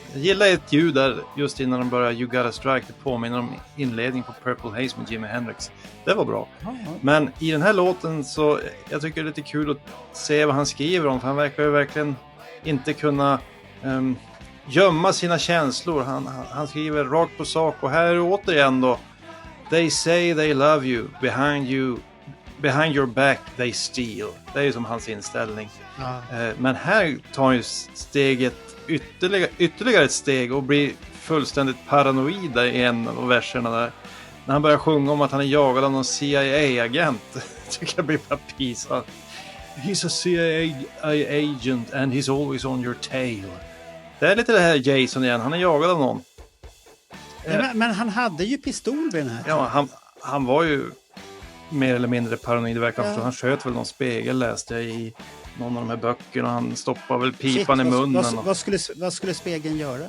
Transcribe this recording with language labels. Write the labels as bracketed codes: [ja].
[sv] Jag gillar ett ljud där just innan de börjar [en] You got a strike. [sv] Det påminner om inledningen på Purple Haze med Jimi Hendrix. Det var bra. Men i den här låten så jag tycker det är lite kul att se vad han skriver om. För han verkar ju verkligen inte kunna gömma sina känslor. Han skriver rakt på sak. Och här är det återigen då. [en] They say they love you. Behind your back they steal. [sv] Det är ju som hans inställning. Men här tar ju steget ytterligare ett steg och blir fullständigt paranoid i en av verserna där. När han börjar sjunga om att han är jagad av någon CIA-agent. Tycker jag blir bara pisad. [en] He's a CIA agent and he's always on your tail. [sv] Det är lite det här Jason igen. Han är jagad av någon. Men han hade ju pistol vid den här. Ja, han var ju mer eller mindre paranoid. Han sköt väl någon spegel, läste jag i någon av de här böckerna. Han stoppade väl pipan i munnen. Vad skulle spegeln göra?